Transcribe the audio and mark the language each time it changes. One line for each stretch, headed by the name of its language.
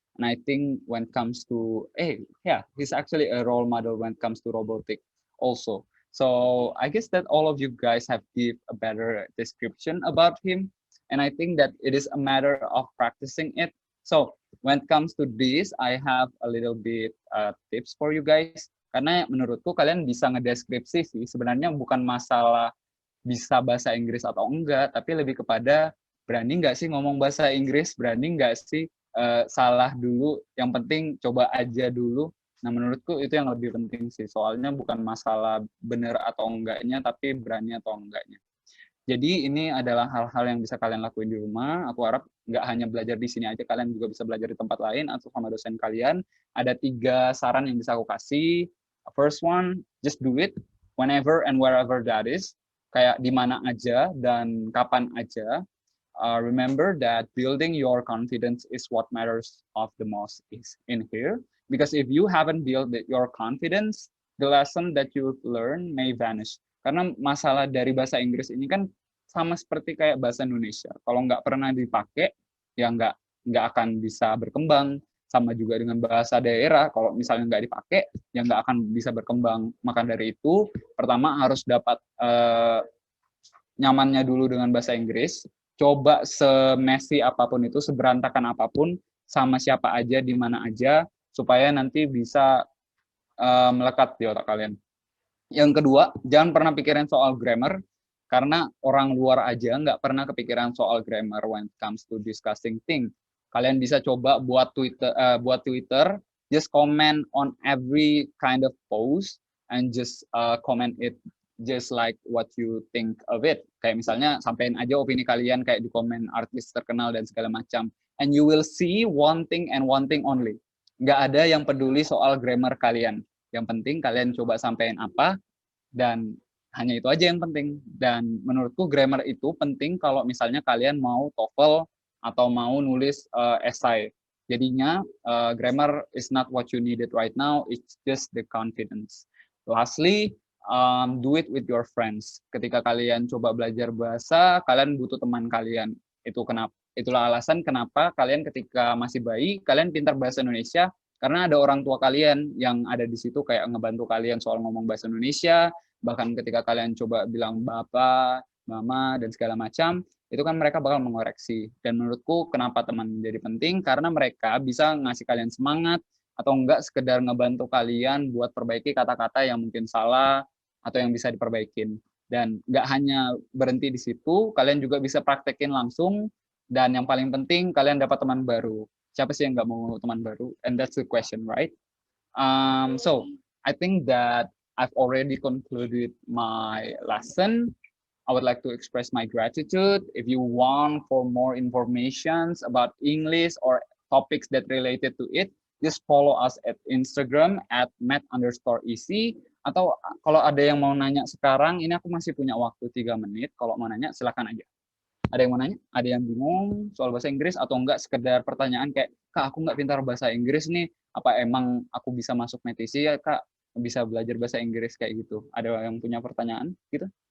English: And I think when it comes to, he's actually a role model when it comes to robotic also. So I guess that all of you guys have give a better description about him. And I think that it is a matter of practicing it. So when it comes to this, I have a little bit tips for you guys.
Indonesian: Karena menurutku kalian bisa ngedeskripsi sih. Sebenarnya bukan masalah bisa bahasa Inggris atau enggak, tapi lebih kepada berani nggak sih ngomong bahasa Inggris, berani nggak sih salah dulu, yang penting coba aja dulu. Nah menurutku itu yang lebih penting sih, soalnya bukan masalah benar atau enggaknya, tapi berani atau enggaknya. Jadi ini adalah hal-hal yang bisa kalian lakuin di rumah. Aku harap nggak hanya belajar di sini aja, kalian juga bisa belajar di tempat lain atau sama dosen kalian. Ada 3 saran yang bisa aku kasih.
English: First one, just do it whenever and wherever that is.
Indonesian: Kayak di mana aja dan kapan aja.
English: Remember that building your confidence is what matters of the most is in here. Because if you haven't built your confidence, the lesson that you learn may vanish.
Indonesian: Karena masalah dari bahasa Inggris ini kan sama seperti kayak bahasa Indonesia. Kalau nggak pernah dipakai, ya nggak akan bisa berkembang. Sama juga dengan bahasa daerah, kalau misalnya nggak dipakai, ya nggak akan bisa berkembang. Maka dari itu, pertama harus dapat nyamannya dulu dengan bahasa Inggris. Coba semesi apapun itu, seberantakan apapun, sama siapa aja, di mana aja, supaya nanti bisa melekat di otak kalian. Yang kedua, jangan pernah pikirin soal grammar, karena orang luar aja nggak pernah kepikiran soal grammar
English: when it comes to discussing things.
Indonesian: Kalian bisa coba buat Twitter,
English: just comment on every kind of post, and just comment it just like what you think of it.
Indonesian: Kayak misalnya sampein aja opini kalian kayak di komen artis terkenal dan segala macam.
English: And you will see one thing and one thing only.
Indonesian: Nggak ada yang peduli soal grammar kalian. Yang penting kalian coba sampein apa, dan hanya itu aja yang penting. Dan menurutku grammar itu penting kalau misalnya kalian mau TOEFL atau mau nulis essay.
English: Jadinya grammar is not what you needed right now, it's just the confidence. Lastly, do it with your friends.
Indonesian: Ketika kalian coba belajar bahasa, kalian butuh teman kalian. Itulah alasan kenapa kalian ketika masih bayi, kalian pintar bahasa Indonesia, Karena ada orang tua kalian yang ada di situ kayak ngebantu kalian soal ngomong bahasa Indonesia, bahkan ketika kalian coba bilang bapak, mama, dan segala macam, itu kan mereka bakal mengoreksi. Dan menurutku kenapa teman menjadi penting, karena mereka bisa ngasih kalian semangat, atau enggak sekedar ngebantu kalian buat perbaiki kata-kata yang mungkin salah, atau yang bisa diperbaikin. Dan nggak hanya berhenti di situ, kalian juga bisa praktekin langsung, dan yang paling penting, kalian dapat teman baru. Siapa sih yang nggak mau teman baru?
English: And that's the question, right? So I think that I've already concluded my lesson. I would like to express my gratitude. If you want for more information about English or topics that related to it, just follow us at Instagram at @math_easy.
Indonesian: Atau kalau ada yang mau nanya sekarang, ini aku masih punya waktu 3 menit. Kalau mau nanya, silakan aja. Ada yang mau nanya? Ada yang bingung soal bahasa Inggris atau enggak sekedar pertanyaan kayak, Kak, aku nggak pintar bahasa Inggris nih, apa emang aku bisa masuk Metisi ya, Kak? Bisa belajar bahasa Inggris kayak gitu. Ada yang punya pertanyaan gitu?